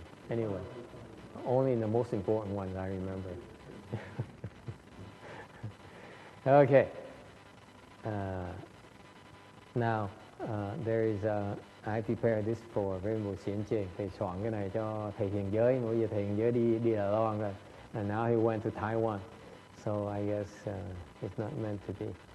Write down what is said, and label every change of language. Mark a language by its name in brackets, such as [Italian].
[English] Anyway, only the most important ones I remember. Okay. Now, there is I prepared this for Venerable Xiển Chê. [Vietnamese] Thầy soạn cái này cho thầy thiền giới. Bây giờ thầy thiền giới đi Đài Loan rồi. [English] And now he went to Taiwan. So I guess it's not meant to be.